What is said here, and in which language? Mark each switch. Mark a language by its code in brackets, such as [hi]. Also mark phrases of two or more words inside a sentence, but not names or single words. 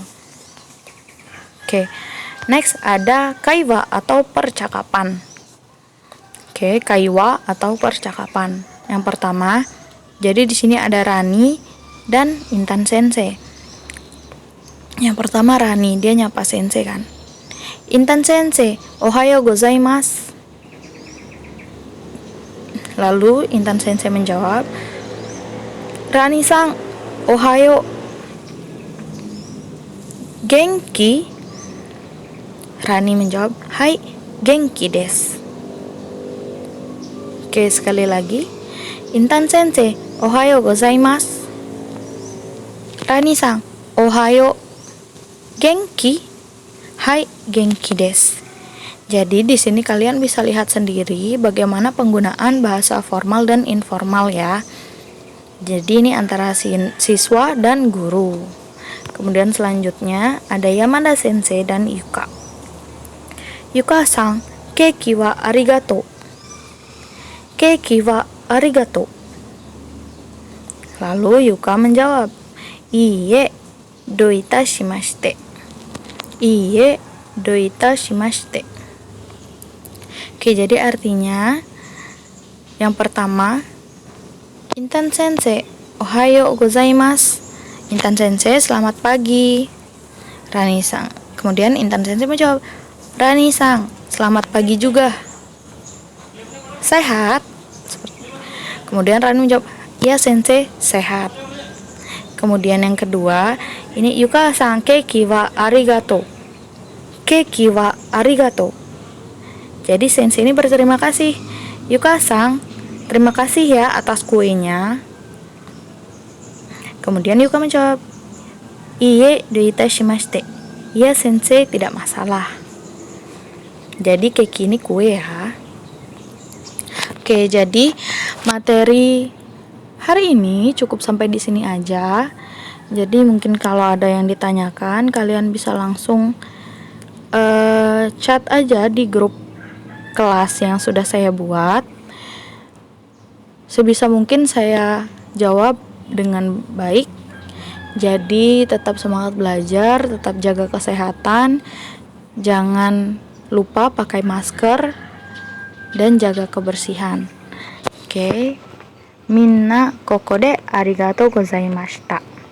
[id] Oke, next ada kaiwa atau percakapan. Oke, kaiwa atau percakapan. Yang pertama, jadi di sini ada Rani dan Intan Sensei. Yang pertama Rani, dia nyapa Sensei kan. [ja] Intan先生、おはようございます. [id] Lalu Intan Sensei menjawab, [ja] Raniさん、おはよう. Genki? Rani menjawab, hai, 元気です. [id] Oke, sekali lagi. [ja] Intan先生、おはようございます. Rani-san, ohayo. Genki? はい、元気です. [id] Jadi di sini kalian bisa lihat sendiri bagaimana penggunaan bahasa formal dan informal ya. Jadi ini antara siswa dan guru. Kemudian selanjutnya ada Yamada Sensei dan Yuka. [ja] Yukaさん、ケーキはありがとう. ケーキはありがとう. [id] Lalu Yuka menjawab, [ja] いいえ、どういたしまして. いいえ、どういたしまして. [id] Oke, jadi artinya yang pertama, [ja] Intan先生、おはようございます. [id] Intan Sensei, selamat pagi. Rani-san. Kemudian Intan Sensei menjawab, Rani-san, selamat pagi juga. Sehat? Kemudian Rani menjawab, ya Sensei, sehat. Kemudian yang kedua, ini [ja] Yukaさん、ケーキはありがとう. ケーキはありがとう. [id] Jadi Sensei ini berterima kasih. Yuka-san, terima kasih ya atas kuenya. Kemudian Yuka menjawab, [ja] いいえ、どういたしまして. [id] Ya Sensei, tidak masalah. Jadi keiki ini kue ya. Oke, jadi materi hari ini cukup sampai di sini aja. Jadi mungkin kalau ada yang ditanyakan, kalian bisa langsung chat aja di grup kelas yang sudah saya buat. Sebisa mungkin saya jawab dengan baik. Jadi tetap semangat belajar, tetap jaga kesehatan, jangan lupa pakai masker dan jaga kebersihan. [ja] Oke. みんなここでありがとうございました.